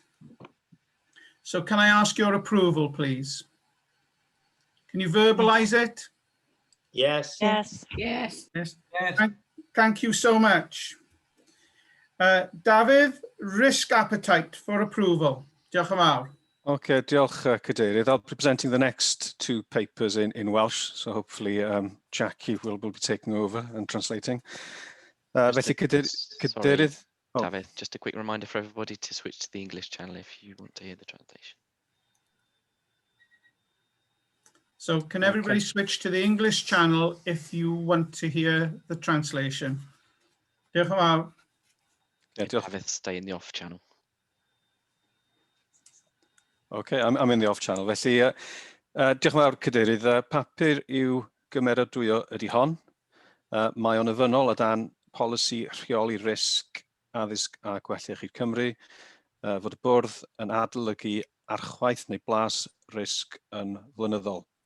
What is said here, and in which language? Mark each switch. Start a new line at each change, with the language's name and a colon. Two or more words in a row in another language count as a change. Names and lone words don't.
English: So can I ask your approval, please? Can you verbalize it? Yes. Yes. Yes. Thank you so much. Dafydd, risk appetite for approval.
Welsh: Diolch yn fawr. Okay, diolch, Cadeirydd.
English: I'll be presenting the next two papers in Welsh, so hopefully Jackie will be taking over and translating.
Welsh: Felly, Cadeirydd. Oh.
English: David, just a quick reminder for everybody to switch to the English channel if you want to hear the translation. So can everybody switch to the English channel if you want to hear the translation?
Welsh: Diolch yn fawr.
English: David, stay in the off channel. Okay, I'm in the off channel.
Welsh: Felly, diolch yn fawr, Cadeirydd. Papur yw gymeradwyo ydy hon. Mae o'n ofynnol o dan polisi rheoli risg addysg a gwella iechyd Cymru, fod y bwrdd yn adolygu archwaith neu blas risg yn flynyddol.